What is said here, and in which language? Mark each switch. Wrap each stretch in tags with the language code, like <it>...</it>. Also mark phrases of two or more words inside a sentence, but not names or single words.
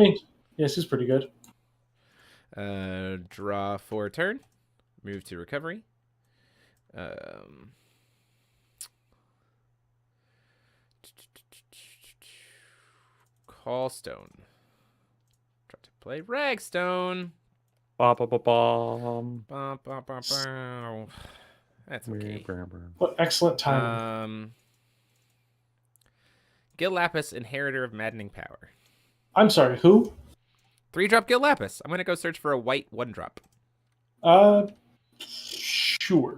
<en>I mean, yeah, this is pretty good. Draw for a turn. Move to recovery. Call Stone. Try to play Ragstone. Ba, ba, ba, bum. Ba, ba, ba, ba. That's okay. What excellent timing. Gil Lapis, Inheritor of Maddening Power. I'm sorry, who? 3-drop Gil Lapis. I'm going to go search for a white 1-drop. Sure.</en>